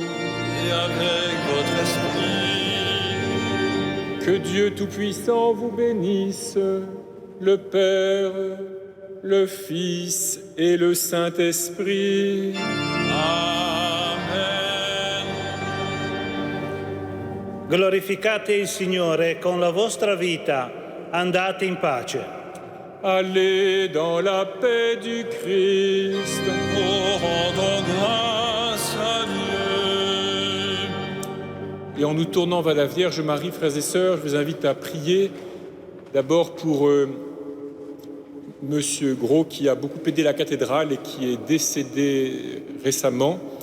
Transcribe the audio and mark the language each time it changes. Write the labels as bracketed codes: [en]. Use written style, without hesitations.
[fr] Et avec votre esprit. Que Dieu Tout-Puissant vous bénisse, le Père, le Fils et le Saint-Esprit. Amen. [it] Glorificate il Signore con la vostra vita, andate in pace. [fr] Allez dans la paix du Christ. Oh, rendons grâce à Dieu. Et en nous tournant vers la Vierge Marie, frères et sœurs, je vous invite à prier d'abord pour Monsieur Gros, qui a beaucoup aidé la cathédrale et qui est décédé récemment.